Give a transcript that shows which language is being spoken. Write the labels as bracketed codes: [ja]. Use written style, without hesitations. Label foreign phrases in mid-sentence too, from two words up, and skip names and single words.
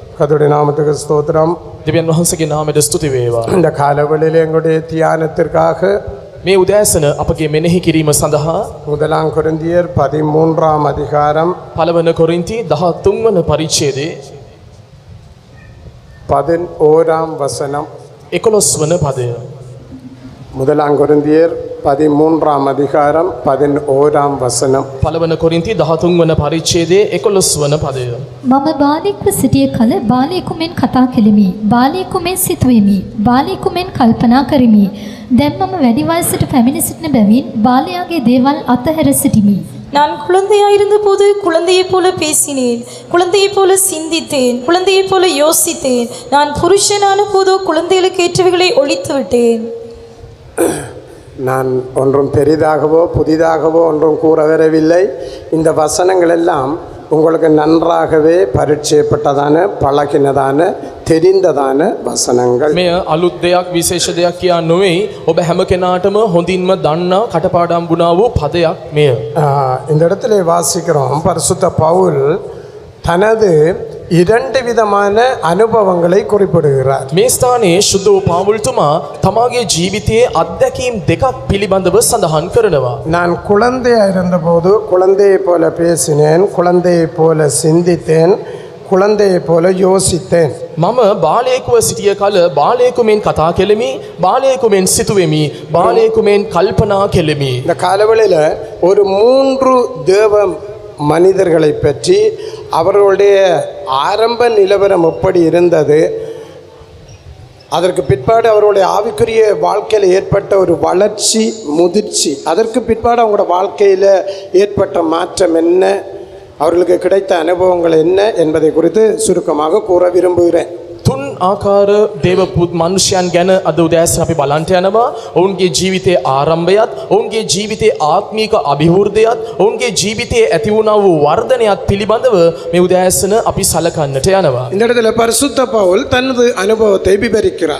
[ta] கர்த்தருடைய நாமத்துக்கு ஸ்தோத்திரம். [si] දෙවියන් වහන්සේගේ නාමයට ස්තුති වේවා. [ta] இந்த காலவெளியிலே எங்களுடைய தியானத்திற்காக [si] මේ උදෑසන අපගේ මෙනෙහි කිරීම සඳහා [ta] முதலாம் கொரிந்தியர் 13 அதிகாரம் [si] පළවන කොරින්ති 13 වන පරිච්ඡේදයේ [ta] 11 வசனம். [si] 11 වන පදය. [ta] முதலாம் கொரிந்தியர் 13 அதிகாரம் 11 வசனம். [si] පළවන කොරින්ති 13 වන පරිච්ඡේදයේ 11 වන පදය. මම බාලයෙක්ව සිටිය කල බාලයෙකු මෙන් කතා කෙලිමි. බාලයෙකු මෙන් සිතුවෙමි. බාලයෙකු මෙන් කල්පනා කරමි. දැන් මම වැඩි වයසට පැමිණ සිටින බැවින් බාලයාගේ දේවල් අතහැර සිටිමි. [ta] நான் குழந்தையாயிருந்த போது குழந்தையைப் போல பேசினேன், குழந்தையைப் போல சிந்தித்தேன், குழந்தையைப் போல யோசித்தேன். நான் புருஷனான போதோ குழந்தைகளுக்கு ஏற்றவைகளை ஒழித்து விட்டேன். நான் ஒன்றும் பெரிதாகவோ புதிதாகவோ ஒன்றும் கூற வரவில்லை. இந்த வசனங்கள் எல்லாம் உங்களுக்கு நன்றாகவே பரிச்சயப்பட்டதான பழகினதான தெரிந்ததான வசனங்கள். [si] මෙය අලුත් දෙයක් විශේෂ දෙයක් කියා නොවේ. ඔබ හැම කෙනාටම හොඳින්ම දන්නා කටපාඩම් වුණා වූ පදයක් මෙය. [ta] இந்த இடத்துல வாசிக்கிறோம், பரிசுத்த பவுல் தனது 2 விதமான அனுபவங்களை குறிப்பிடுகிறார். [si] මේ ස්ථානයේ ශුද්ධ වූ පාවුල්තුමා තමාගේ ජීවිතයේ අත්දැකීම් දෙකක් පිළිබඳව සඳහන් කරනවා. [ta] நான் குழந்தையா இருந்தபோது குழந்தையை போல பேசினேன், குழந்தையை போல சிந்தித்தேன், குழந்தையை போல யோசித்தேன். [si] මම බාලයෙකුව සිටිය කල බාලයෙකු මෙන් කතා කෙලෙමි, බාලයෙකු මෙන් සිතුවෙමි, බාලයෙකු මෙන් කල්පනා කෙලෙමි. [ta] இந்த காலவெளியில் ஒரு 3 தேவ மனிதர்களை பற்றி அவர்களுடைய ஆரம்ப நிலவரம் எப்படி இருந்தது, அதற்கு பிற்பாடு அவருடைய ஆவிக்குரிய வாழ்க்கையில் ஏற்பட்ட ஒரு வளர்ச்சி முதிர்ச்சி, அதற்கு பிற்பாடு அவங்களோட வாழ்க்கையில் ஏற்பட்ட மாற்றம் என்ன, அவர்களுக்கு கிடைத்த அனுபவங்கள் என்ன என்பதை குறித்து சுருக்கமாக கூற விரும்புகிறேன். [si] තුන් ආකාර දේවපුත් මනුෂ්‍යයන් ගැන අද උදෑසන අපි බලන්ට යනවා. ඔවුන්ගේ ජීවිතයේ ආරම්භයත්, ඔවුන්ගේ ජීවිතයේ ආත්මීක අභිවෘද්ධියත්, ඔවුන්ගේ ජීවිතයේ ඇති වුණා වූ වර්ධනයත් පිළිබඳව මේ උදෑසන අපි සලකන්නට යනවා. [ta] இந்த இடத்துல பரிசுத்த பவுல் தனது அனுபவத்தை விவரிக்கிறார்.